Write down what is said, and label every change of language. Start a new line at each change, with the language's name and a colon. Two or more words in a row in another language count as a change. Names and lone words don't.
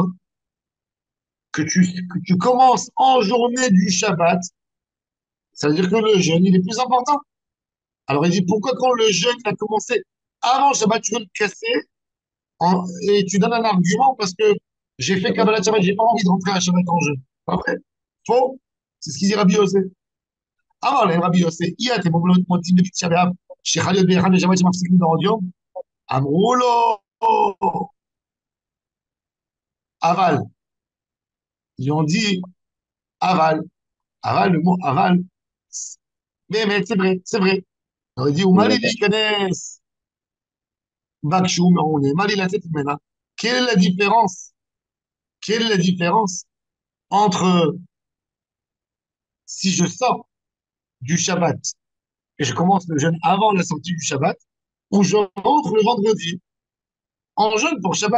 French: Hein, que tu commences en journée du Shabbat, ça veut dire que le jeûne, il est plus important. Alors il dit, pourquoi quand le jeûne a commencé avant le Shabbat, tu veux le casser et tu donnes un argument parce que j'ai fait Shabbat.
Hebrew: קבלת שבת,
French: j'ai pas envie de rentrer à Shabbat en jeûne. Pas vrai? Faux? C'est ce qu'il dit Rabbi Yosef.
Hebrew: אמר להם רבי יוסי, אי אתם מוצאים בתשעה באב, שחל להיות באחד בשבת שמפסיקים בעוד יום? אמרו לו, אבל.
French: Ils ont dit, aval. Aval, le mot aval, באמת, c'est vrai, c'est vrai. ils ont dit, On est
Hebrew: ומה לי
French: d'accord.
Hebrew: להיכנס בה כשהוא מעונה? מה לי לצאת ממנה?
French: Quelle est la différence? Quelle est la différence entre si je sors du Shabbat et je commence le jeûne avant la sortie du Shabbat, ou je rentre le vendredi en jeûne pour Shabbat?